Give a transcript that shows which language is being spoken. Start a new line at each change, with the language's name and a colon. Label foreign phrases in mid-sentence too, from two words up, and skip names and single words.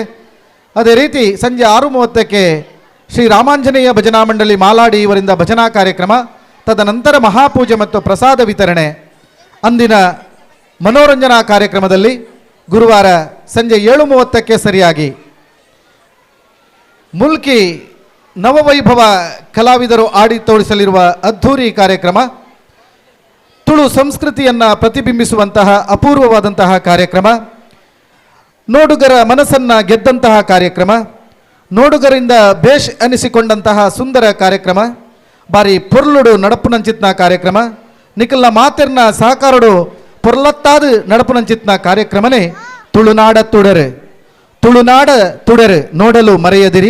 Kannada: ಅದೇ ರೀತಿ ಸಂಜೆ 6:30ಕ್ಕೆ ಶ್ರೀ ರಾಮಾಂಜನೇಯ ಭಜನಾ ಮಂಡಳಿ ಮಾಲಾಡಿ ಇವರಿಂದ ಭಜನಾ ಕಾರ್ಯಕ್ರಮ. ತದನಂತರ ಮಹಾಪೂಜೆ ಮತ್ತು ಪ್ರಸಾದ ವಿತರಣೆ. ಅಂದಿನ ಮನೋರಂಜನಾ ಕಾರ್ಯಕ್ರಮದಲ್ಲಿ ಗುರುವಾರ ಸಂಜೆ 7:30ಕ್ಕೆ ಸರಿಯಾಗಿ ಮುಲ್ಕಿ ನವವೈಭವ ಕಲಾವಿದರು ಆಡಿ ತೋರಿಸಲಿರುವ ಅದ್ಧೂರಿ ಕಾರ್ಯಕ್ರಮ, ತುಳು ಸಂಸ್ಕೃತಿಯನ್ನು ಪ್ರತಿಬಿಂಬಿಸುವಂತಹ ಅಪೂರ್ವವಾದಂತಹ ಕಾರ್ಯಕ್ರಮ, ನೋಡುಗರ ಮನಸ್ಸನ್ನು ಗೆದ್ದಂತಹ ಕಾರ್ಯಕ್ರಮ, ನೋಡುಗರಿಂದ ಬೇಷ್ ಅನಿಸಿಕೊಂಡಂತಹ ಸುಂದರ ಕಾರ್ಯಕ್ರಮ,
Tulu: ಬಾರಿ ಪೊರ್ಲುಡು ನಡಪು ನಂಚಿತ್ನ ಕಾರ್ಯಕ್ರಮ, ನಿಖಲ್ನ ಮಾತೆರ್ನ ಸಹಕಾರಡು ಪೊರ್ಲತ್ತಾದ ನಡಪು ನಂಚಿತ್ನ ಕಾರ್ಯಕ್ರಮನೇ ತುಳುನಾಡ ತುಡರು
Kannada: ನೋಡಲು ಮರೆಯದಿರಿ.